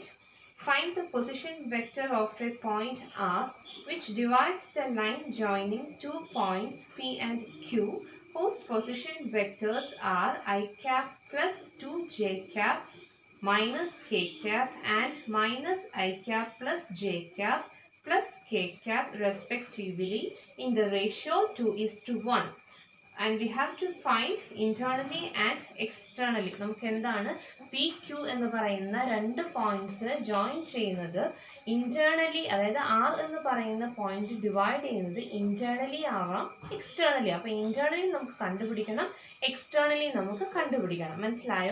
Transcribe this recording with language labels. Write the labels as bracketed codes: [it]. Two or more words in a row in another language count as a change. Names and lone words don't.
[en] Find the position vector of a point R which divides the line joining two points P and Q whose position vectors are I cap plus 2j cap minus k cap and minus I cap plus j cap plus k cap respectively in the ratio 2:1. And we have to find internally and externally. [ml] നമുക്ക് എന്താണ് പി ക്യു എന്ന് പറയുന്ന രണ്ട് [en] points join [ml] ചെയ്യുന്നത് ഇന്റേണലി, അതായത് ആർ എന്ന് പറയുന്ന [en] point divide [ml] ചെയ്യുന്നത് ഇന്റേണലി ആവാം എക്സ്റ്റേണലി. അപ്പൊ ഇന്റേണലി നമുക്ക് കണ്ടുപിടിക്കണം, എക്സ്റ്റേണലി നമുക്ക് കണ്ടുപിടിക്കണം. മനസ്സിലായോ?